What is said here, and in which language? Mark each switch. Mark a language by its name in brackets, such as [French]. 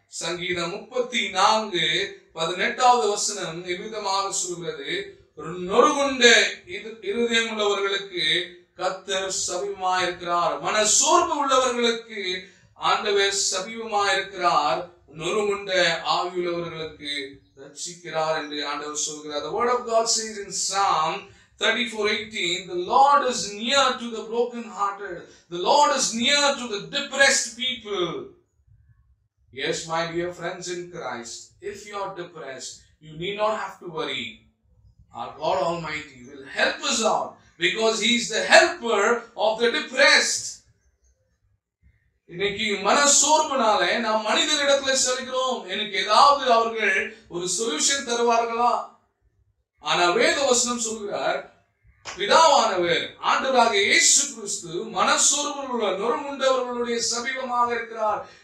[Tamil] சங்கீதம் 34:18 வசனம் இவ்விதமாக சொல்கிறது, நொறுங்குண்ட இருதயம் உள்ளவர்களுக்கு கர்த்தர் சமீபமாயிருக்கிறார். மனசோர்வு உள்ளவர்களுக்கு ஆண்டவர் சமீபமாயிருக்கிறார், நொறுங்குண்ட ஆவியுள்ளவர்களுக்கு ரட்சிக்கிறார் என்று ஆண்டவர் சொல்கிறார். [English] The word of God says in Psalm 34:18, the Lord is near to the broken-hearted. The Lord is near to the depressed people. Yes, my dear friends in Christ, if you are depressed, you need not have to worry. Our God Almighty will help us out because He is the helper of the depressed. [Tamil] இன்னைக்கு மனசோர்வுனாலே நாம் மனிதரிடத்துல செல்கிறோம். எனக்கு ஏதாவது அவர்கள் ஒரு solution தருவார்களா? ஆனால் வேத வசனம் சொல்கிறார், பிதாவானவர் ஆண்டவராக இயேசு கிறிஸ்து மனசோர்வுள்ள நொறுங்குண்டவர்களுடைய சமீபமாக இருக்கிறார்.